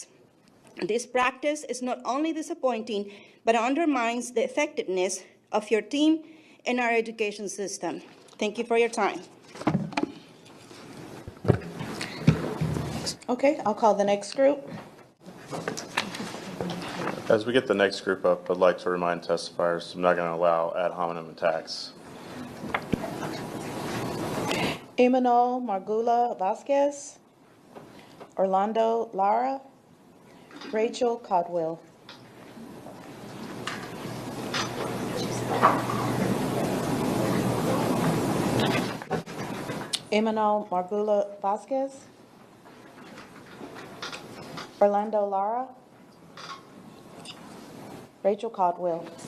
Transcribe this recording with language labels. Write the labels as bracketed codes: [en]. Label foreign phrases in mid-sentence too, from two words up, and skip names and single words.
[en] This practice is not only disappointing, but undermines the effectiveness of your team and our education system. Thank you for your time. Okay, I'll call the next group. As we get the next group up, I'd like to remind testifiers I'm not going to allow ad hominem attacks. Imanol Margula Vasquez, Orlando Lara, Rachel Codwell. Imanol Margula Vasquez, Orlando Lara, Rachel Codwell.